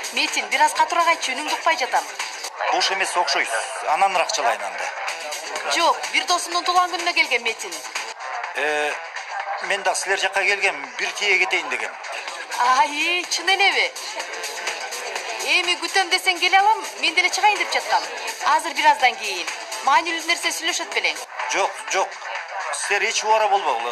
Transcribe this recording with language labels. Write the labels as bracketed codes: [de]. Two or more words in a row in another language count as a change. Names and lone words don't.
[kk] Metin, biraz қатырақ айтшы, үніңді ұқпай жатам. [ky] Буш эмес окшойсуз. Ананыраак жылайын анда. [kk] Жоқ, бір досымның туған күніне келген Метин. [ky] Мен да силер жакка келгем, бир тие кетейин дегем. Ай, чын элеби? Эми күтөм десең келе алам, мен деле чыгайын деп жаткам. Азыр бираздан кийин. Маанилүү нерсе сүйлөшөт белең. Жок. Силер эч убара болбогула.